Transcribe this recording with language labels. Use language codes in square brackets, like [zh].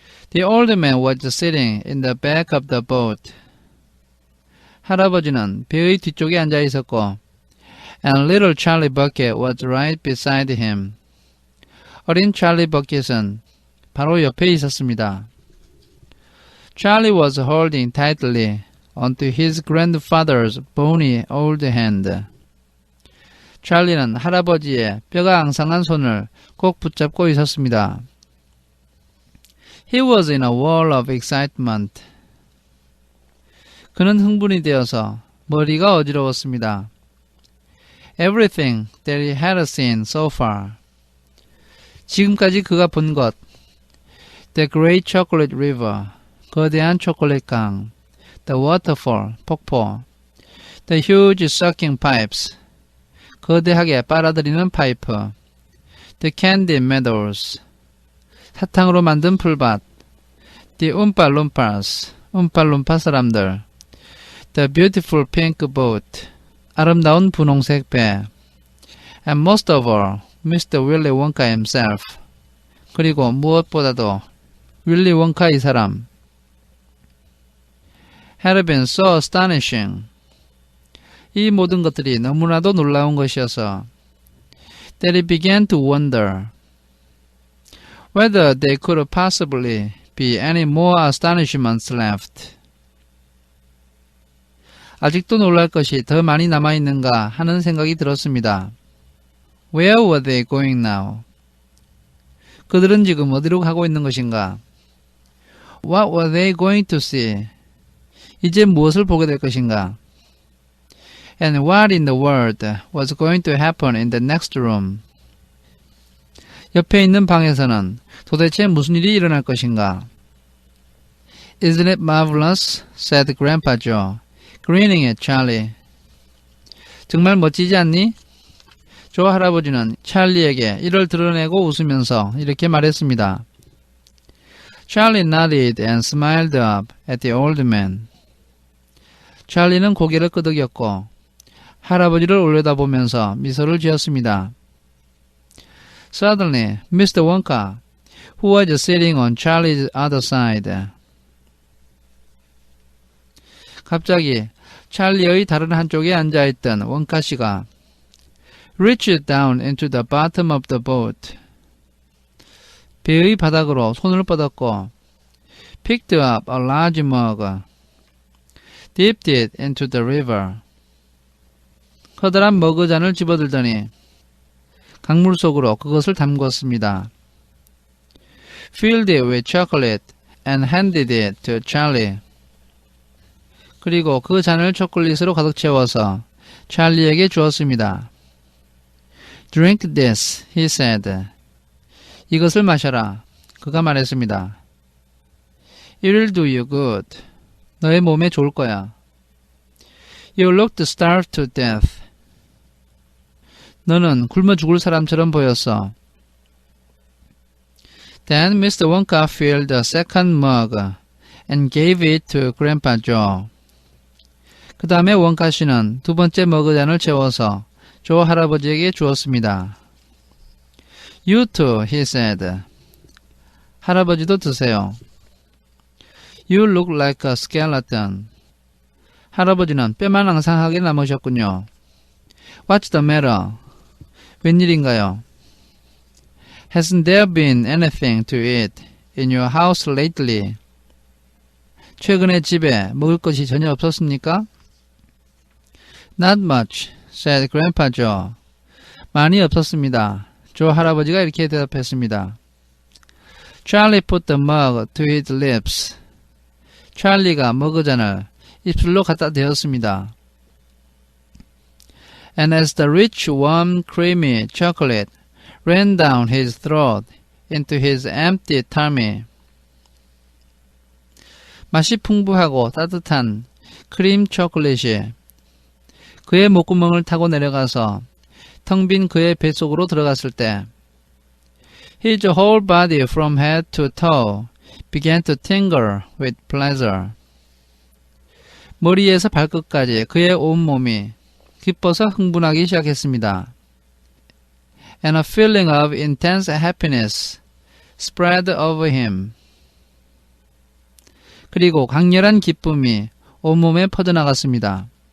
[en] The old man was sitting in the back of the boat. [ko] 할아버지는 배의 뒤쪽에 앉아 있었고, [en] and little Charlie Bucket was right beside him. [ko] 어린 찰리 버킷은 바로 옆에 있었습니다. [en] Charlie was holding tightly onto his grandfather's bony old hand. [ko] 찰리는 할아버지의 뼈가 앙상한 손을 꼭 붙잡고 있었습니다. [en] He was in a whirl of excitement. [ko] 그는 흥분이 되어서 머리가 어지러웠습니다. [en] Everything that he had seen so far. [ko] 지금까지 그가 본 것. [en] The great chocolate river. [ko] 거대한 초콜릿 강. [en] The waterfall. [ko] 폭포. [en] The huge sucking pipes. [ko] 거대하게 빨아들이는 파이프. [en] The candy meadows. [ko] 사탕으로 만든 풀밭. [en] The Oompa Loompas. [ko] 움팔룸파 사람들. [en] The beautiful pink boat. [ko] 아름다운 분홍색 배. [en] And most of all, Mr. Willy Wonka himself. [ko] 그리고 무엇보다도 윌리 원카 이 사람. [en] Had been so astonishing. [ko] 이 모든 것들이 너무나도 놀라운 것이어서 [en] that he began to wonder whether there could possibly be any more astonishments left. [ko] 아직도 놀랄 것이 더 많이 남아있는가 하는 생각이 들었습니다. [en] Where were they going now? [ko] 그들은 지금 어디로 가고 있는 것인가? [en] What were they going to see? [ko] 이제 무엇을 보게 될 것인가? [en] And what in the world was going to happen in the next room? [ko] 옆에 있는 방에서는 도대체 무슨 일이 일어날 것인가? [en] Isn't it marvelous? said Grandpa Joe, grinning at Charlie. [ko] 정말 멋지지 않니? 조 할아버지는 찰리에게 이를 드러내고 웃으면서 이렇게 말했습니다. [en] Charlie nodded and smiled up at the old man. [ko] 찰리는 고개를 끄덕였고 할아버지를 올려다보면서 미소를 지었습니다. [en] Suddenly, Mr. Wonka, who was sitting on Charlie's other side, [ko] 갑자기 찰리의 다른 한쪽에 앉아있던 원카 씨가 [en] reached down into the bottom of the boat. [ko] 배의 바닥으로 손을 뻗었고 [en] picked up a large mug, dipped it into the river. [ko] 커다란 머그잔을 집어들더니 강물 속으로 그것을 담궜습니다. [en] Filled it with chocolate and handed it to Charlie. [ko] 그리고 그 잔을 초콜릿으로 가득 채워서 찰리에게 주었습니다. [en] Drink this, he said. [ko] 이것을 마셔라. 그가 말했습니다. [en] It will do you good. [ko] 너의 몸에 좋을 거야. [en] You looked starved to death. [ko] 너는 굶어 죽을 사람처럼 보였어. [en] Then Mr. Wonka filled the second mug and gave it to Grandpa Joe. [ko] 그 다음에 원카 씨는 두 번째 머그잔을 채워서 조 할아버지에게 주었습니다. [en] You too, he said. [ko] 할아버지도 드세요. [en] You look like a skeleton. [ko] 할아버지는 뼈만 앙상하게 남으셨군요. [en] What's the matter? [ko] 웬일인가요? [en] Hasn't there been anything to eat in your house lately? [ko] 최근에 집에 먹을 것이 전혀 없었습니까? [en] Not much, said Grandpa Joe. [ko] 많이 없었습니다. 조 할아버지가 이렇게 대답했습니다. [en] Charlie put the mug to his lips. [ko] 찰리가 머그잔을 입술로 갖다 대었습니다. [en] And as the rich, warm, creamy chocolate ran down his throat into his empty tummy. [ko] 맛이 풍부하고 따뜻한 크림 초콜릿이 그의 목구멍을 타고 내려가서 텅 빈 그의 뱃속으로 들어갔을 때 [en] His whole body from head to toe began to tingle with pleasure. [ko] 머리에서 발끝까지 그의 온몸이 기뻐서 흥분하기 시작했습니다. [en] And a feeling of intense happiness spread over him. [ko] 그리고 강렬한 기쁨이 온몸에 퍼져나갔습니다.